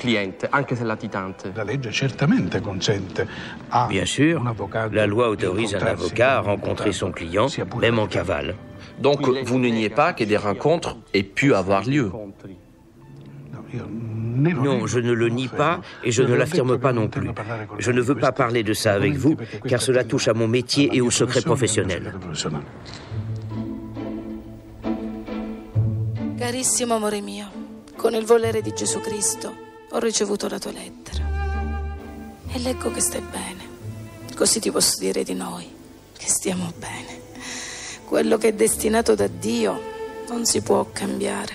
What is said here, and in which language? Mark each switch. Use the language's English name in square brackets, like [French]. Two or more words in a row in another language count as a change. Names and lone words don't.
[French] Bien sûr, la loi autorise un avocat à rencontrer son client, même en cavale. Donc, vous ne niez pas que des rencontres aient pu avoir lieu? Non, je ne le nie pas et je ne l'affirme pas non plus. Je ne veux pas parler de ça avec vous, car cela touche à mon métier et au secret professionnel. [Italian] Carissimo amore mio, con il volere di Gesù Cristo ho ricevuto la tua lettera e leggo che stai bene. Così ti posso dire di noi, che stiamo bene. Quello che è destinato da Dio non si può cambiare.